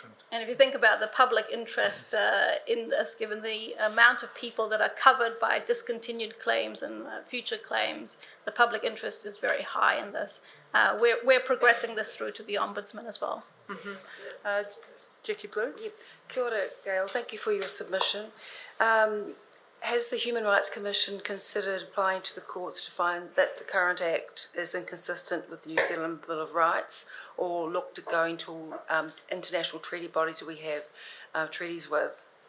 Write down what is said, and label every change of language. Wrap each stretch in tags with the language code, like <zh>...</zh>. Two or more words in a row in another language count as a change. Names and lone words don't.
<en>And if you think about the public interest in this, given the amount of people that are covered by discontinued claims and future claims, the public interest is very high in this. We're progressing this through to the Ombudsman as well. Jackie Blue? Yep.</en> <mi>Kia ora, Gail.</mi> <en>Thank you for your submission. Has the Human Rights Commission considered applying to the courts to find that the current Act is inconsistent with the New Zealand Bill of Rights, or looked at going to international treaty bodies that we have treaties with?</en>